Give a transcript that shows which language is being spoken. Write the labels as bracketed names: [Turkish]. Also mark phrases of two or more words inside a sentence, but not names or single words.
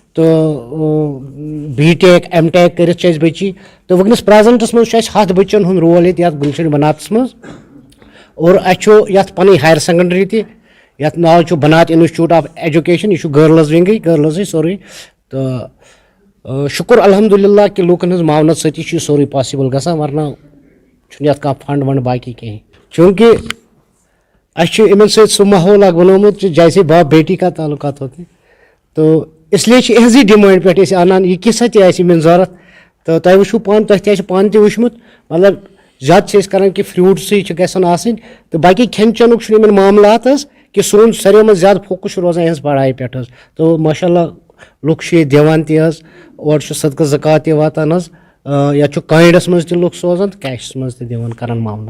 [Kashmiri] تہٕ B.Tech M.Tech کٔرِتھ چھِ اَسہِ بچی تہٕ وٕنکیٚنس پریزنٹس منٛز چھُ اَسہِ 7 بچن ہُنٛد رول ییٚتہِ یتھ گُلشن بناتس منٛز اور اَسہِ چھُ یتھ پنٕنۍ ہایر سیکنڈری تہِ یتھ ناو چھُ بنات انسٹِچوٗٹ آف ایجوکیشن یہِ چھُ گٔرلٕز ونگٕے سورُے تہٕ شُکُر الحمدُاللہ کہِ لوٗکن ہٕنٛز معاونت سۭتی چھُ یہِ سورُے پاسبل گژھان ورنہ چھُنہٕ یتھ کانٛہہ فنڈ ونڈ باقٕے کِہینۍ چوٗنکہِ اَسہِ چھُ یِمن سۭتۍ سُہ ماحول اکھ بنومُت [Urdu] جیسے باپ بیٹی کا تعلقات ہوتے [Kashmiri] تہٕ اسلیے چھِ یِہنٛزٕے ڈِمانڈ پٮ۪ٹھ أسۍ انان یہِ کِژھ تہِ آسہِ یِمن ضوٚرتھ تہٕ تۄہہِ وٕچھو پانہٕ تۄہہِ تہِ آسہِ پانہٕ تہِ وٕچھمُت مطلب زیادٕ چھِ أسۍ کران کہِ فرٛوٗٹسٕے چھِ گژھان آسٕنۍ تہٕ باقٕے کھٮ۪ن چٮ۪نُک چھُنہٕ یِمن معاملات حظ کہِ سون ساروٕے منٛز زیادٕ فوکس چھُ روزان یِہنٛز پڑھایہِ پٮ۪ٹھ حظ تہٕ ماشاء اللہ لُکھ چھِ ییٚتہِ دِوان تہِ حظ اورٕ چھُ صدقہٕ زکات تہِ واتان حظ یتھ چھُ کاینڈس منٛز تہِ لُکھ سوزان تہٕ کیشس منٛز تہِ دِوان کران معاملات.